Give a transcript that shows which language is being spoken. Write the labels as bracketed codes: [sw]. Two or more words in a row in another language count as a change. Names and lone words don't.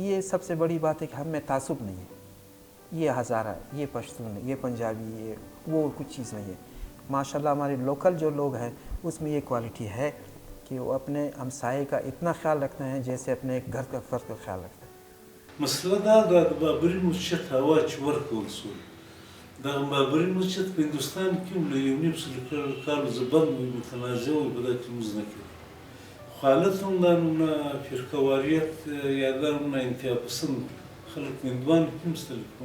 [ur] یہ سب سے بڑی بات ہے کہ ہم میں تعصب نہیں ہے، یہ ہزارہ، یہ پشتون، یہ پنجابی، یہ وہ کچھ چیز نہیں ہے. ماشاءاللہ ہمارے لوکل جو لوگ ہیں اس میں یہ کوالٹی ہے کہ وہ اپنے ہمسائے کا اتنا خیال رکھتے ہیں جیسے اپنے ایک گھر کا فرد کا خیال رکھتے ہیں. [ps] مسله دا د بابري مسجد هوا چې ورکول شو دغه بابري مسجد په هندوستان کې هم له 1.5 کال زبند وي متنازع وي په دغه کې موږ نه کوي خو حالت هم دا نومونه فرقهواریت یا دا نومونه انتها پسند خلک هندوان کې هم شته په